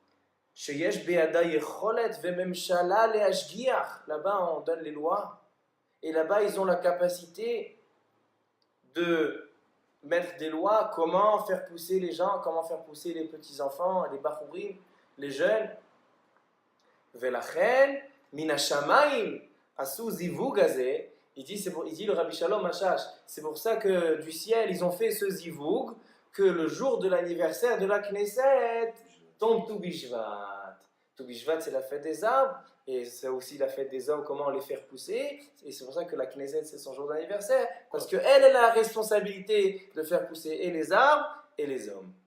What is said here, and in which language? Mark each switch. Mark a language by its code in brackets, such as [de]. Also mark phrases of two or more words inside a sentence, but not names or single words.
[fr] Là-bas on donne les lois, et là-bas ils ont la capacité de mettre des lois, comment faire pousser les gens, comment faire pousser les petits-enfants, les bachourim, les jeunes. [he] ולכן מן השמים עשו זיווג הזה. [fr] Il dit le Rabbi Shalom Hashash, c'est pour ça que du ciel, ils ont fait ce zivug, que le jour de l'anniversaire de la Knesset tombe Tu Bishvat. Tu Bishvat, c'est la fête des arbres, et c'est aussi la fête des hommes, comment les faire pousser, et c'est pour ça que la Knesset, c'est son jour d'anniversaire, parce qu'elle a la responsabilité de faire pousser et les arbres et les hommes.